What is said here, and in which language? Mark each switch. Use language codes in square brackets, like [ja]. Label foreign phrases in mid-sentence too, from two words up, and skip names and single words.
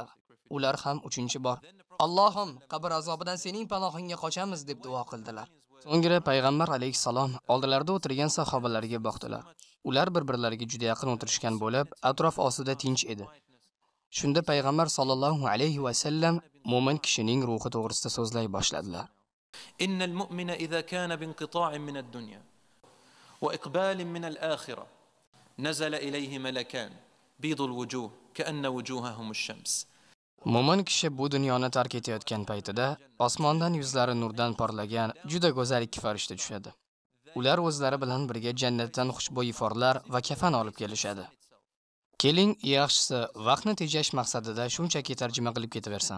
[uz] Ular ham 3-bor Allohim, qabr azobidan sening panohingga qochamiz deb duo qildilar. So'ngra payg'ambar alayhisalom oldilarida o'tirgan sahobalarga boqdilar. Ular bir-birlariga juda yaqin o'tirishgan bo'lib, atrof ostida tinch edi. Shunda payg'ambar [ar] صلى الله عليه وسلم [uz] mo'min kishining ruhi to'g'risida so'zlay boshladilar. [ar] إن المؤمن إذا كان بانقطاع من الدنيا وإقبال من الآخرة نزل إليه ملكان بيض الوجوه كأن وجوههم الشمس. [uz] Mo'min kishi bu dunyoni tark etayotgan paytida osmondan yuzlari nurdan porlagan juda go'zal ikki farishta tushadi. Ular o'zlari bilan birga jannatdan xushbo'y iforlar va kafan olib kelishadi. Keling, yaxshisi vaqtni tejash maqsadida shunchaki tarjima qilib ketaversam.